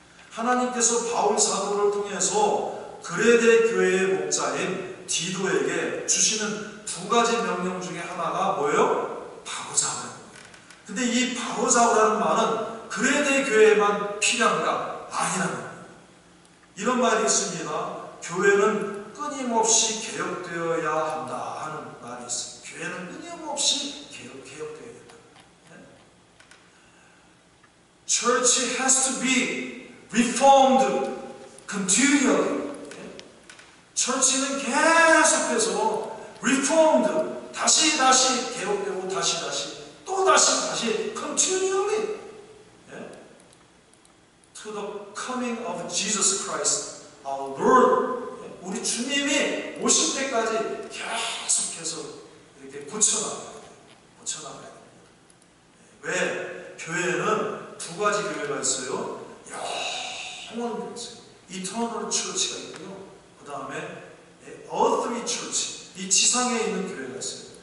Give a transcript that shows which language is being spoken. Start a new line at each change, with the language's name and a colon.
Korean: 하나님께서 바울 사도를 통해서 그레데 교회의 목자인 디도에게 주시는 두 가지 명령 중에 하나가 뭐예요? 바로 잡으라는 거예요. 근데 이 바로 잡으라는 말은 그 그레데 교회만 필요한가? 아니라는 거예요. 이런 말이 있습니다. 교회는 끊임없이 개혁되어야 한다 하는 말이 있습니다. 교회는 끊임없이 개혁되어야 된다.
English: Church has to be reformed continually. church는
Korean: 계속해서
English: reformed,
Korean: 다시 개혁되고 또 다시
English: continually to the coming of Jesus Christ our Lord.
Korean: 우리 주님이 오실 때까지 계속해서 이렇게 고쳐나가야 됩니다. 왜? 교회는 두 가지 교회가 있어요. 영원 교회가 있어요. Eternal Church가 있고요. 그 다음에 Earthly Church, 이 지상에 있는 교회가 있어요.